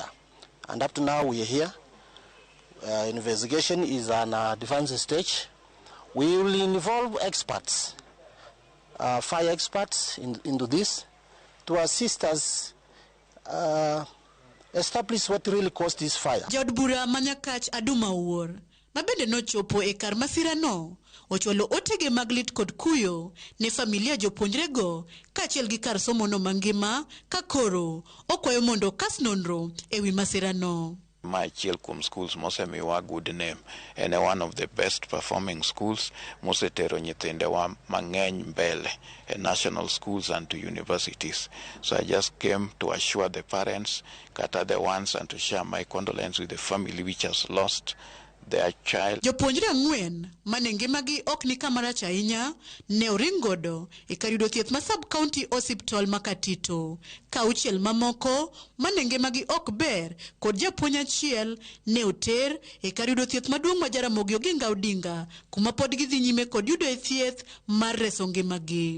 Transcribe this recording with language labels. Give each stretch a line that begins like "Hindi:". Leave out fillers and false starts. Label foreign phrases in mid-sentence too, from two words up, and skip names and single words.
English: And up to now we are here. Investigation is on a advanced stage. We will involve experts, fire experts into this to assist us establish what really caused this fire.
Luo (Kenya and Tanzania): Jod bura ma Nyakach Aduma Uor mabende no chopo e kar masira no ochwalo otege maglit kod kuyo ne familia jopuonjre go kachiel gi kar somo no mangima ka koro okwayo mondo kas nonro ewi masira no.
English: My Chilkum schools mosemiwa good name and one of the best performing schools
Luo (Kenya and Tanzania): mosetero nyithinde wa mang'eny
English: mbele in national schools and to universities. So I just came to assure the parents kata the ones and to share my condolence with the family which has lost their child.
Luo (Kenya and Tanzania): Jopuonjre 4 mane ngimagi ok ni kamarach ahinya ne oringodo e kar yudo thieth ma
English: sub-county hospital
Luo (Kenya and Tanzania): ma Katito ka 6 mamoko mane ngimagi ok ber kod japuonj achiel ne oter e kar yudo thieth maduong' ma Ramogi Odinga kuma pod gidhi nyime kod yudo thieth mar reso ngimagi.